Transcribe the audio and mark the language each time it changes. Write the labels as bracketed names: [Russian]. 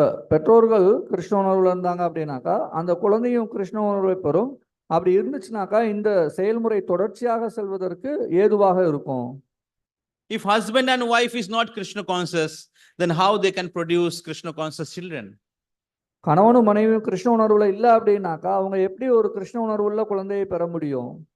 [Tamil] பெற்றோர்கள் கிருஷ்ண உணர்வுல இருந்தாங்க அப்படின்னாக்கா, அந்த குழந்தையும் கிருஷ்ண உணர்வை பெறும். அப்படி இருந்துச்சுனாக்கா இந்த செயல்முறை தொடர்ச்சியாக செல்வதற்கு ஏதுவாக இருக்கும். [English] If husband and wife is not Krishna conscious, then how they can produce Krishna conscious children? [Tamil] கணவனும் மனைவியும் கிருஷ்ண உணர்வுல இல்ல அப்படின்னாக்கா அவங்க எப்படி ஒரு கிருஷ்ண உணர்வுள்ள குழந்தையை பெற முடியும்?